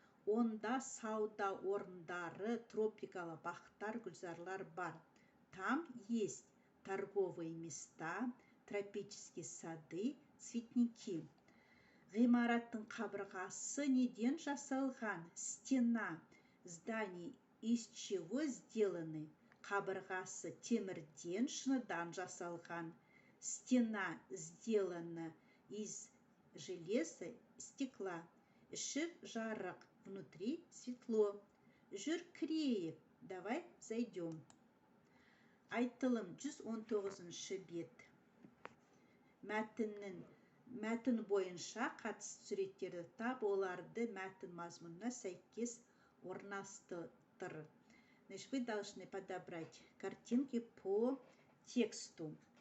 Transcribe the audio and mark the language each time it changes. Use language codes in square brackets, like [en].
[kk] Онда сауда орындары, тропикалық бақтар, гүлзарлар бар. [ru] Там есть торговые места, тропические сады, цветники. [kk] Ғимараттың қабырғасы неден жасалған? [ru] Стена. Здание из чего сделаны? [kk] Қабырғасы темірден, шыныдан жасалған. [ru] Стена сделана из железа, стекла. [kk] Іші жарық, [ru] внутри светло. [kk] Жүр кірейік, [ru] давай зайдем. [kk] Айтылым 119 бет. Мәтін бойынша қатысты суреттерді тап, оларды мәтін мазмұнына сәйкес орналастыр. [ru] Значит, вы должны подобрать картинки по тексту.